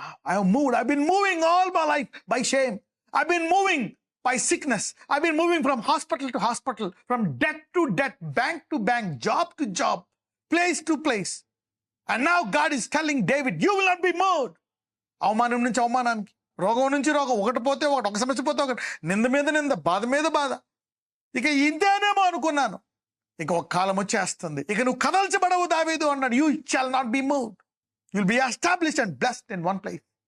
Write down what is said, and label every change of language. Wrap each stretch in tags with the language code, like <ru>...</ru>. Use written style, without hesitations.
<en>I have moved. I have been moving all my life by shame. I have been moving by sickness. I've been moving from hospital to hospital, from debt to debt, bank to bank, job to job, place to place. And now God is telling David, you will not be moved.</en> <te>అవమానం నుంచి అవమానానికి, రోగం నుంచి రోగం, ఒకటి పోతే ఒకటి, ఒక సమస్య పోతే ఒకటి, నింద మీద నింద, బాధ మీద బాధ. ఇక ఇంతేనేమో అనుకున్నాను, ఇక ఒక కాలం వచ్చేస్తుంది, ఇక నువ్వు కదల్చబడవు దావీదు అన్నాడు.</te> <en>You shall not be moved, you'll be established and blessed in one place.</en>